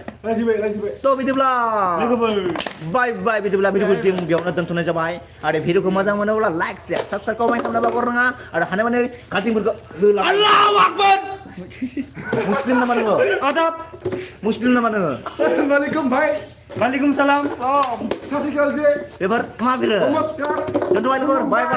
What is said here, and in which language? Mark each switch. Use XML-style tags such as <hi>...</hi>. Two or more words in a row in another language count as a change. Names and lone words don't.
<brx>थ' बिदिब्ला लोगोफोर बाय बिदिब्ला भिडिअखौ जों बेयावनो दोनथ'नाय जाबाय आरो भिडिअखौ मोजां मोनोब्ला लाइक शेयार साबस्क्राइब कमेन्ट खालामनो बावगारनाङा आरो हानायमानि काटिंफोरखौ होला</brx> <ar>الله أكبر</ar> <brx>मुस्लिम नामा नोङो आदाब मुस्लिम नामा नोङो</brx> <ar>वालेकुम भाई وعليكم السلام</ar> <brx>साथिकाल जे एबार मा बिरो नमस्कार दोनथ'बाय लोगोफोर बाय</brx>